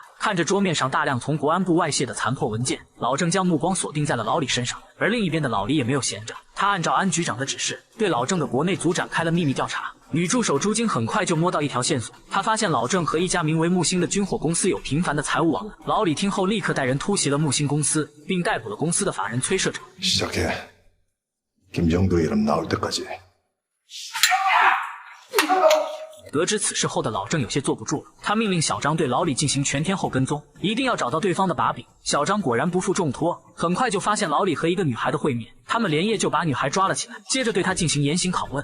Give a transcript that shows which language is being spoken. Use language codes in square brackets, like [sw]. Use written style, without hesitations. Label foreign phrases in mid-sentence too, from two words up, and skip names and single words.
[zh] 看着桌面上大量从国安部外泄的残破文件，老郑将目光锁定在了老李身上。而另一边的老李也没有闲着，他按照安局长的指示，对老郑的国内组展开了秘密调查。女助手朱晶很快就摸到一条线索，她发现老郑和一家名为木星的军火公司有频繁的财务往来。老李听后立刻带人突袭了木星公司，并逮捕了公司的法人崔社长。 [ko] 시작해. 김정도 이름 나올 때까지. [zh] 得知此事后的老郑有些坐不住了，他命令小张对老李进行全天候跟踪，一定要找到对方的把柄。小张果然不负重托，很快就发现老李和一个女孩的会面，他们连夜就把女孩抓了起来，接着对她进行严刑拷问。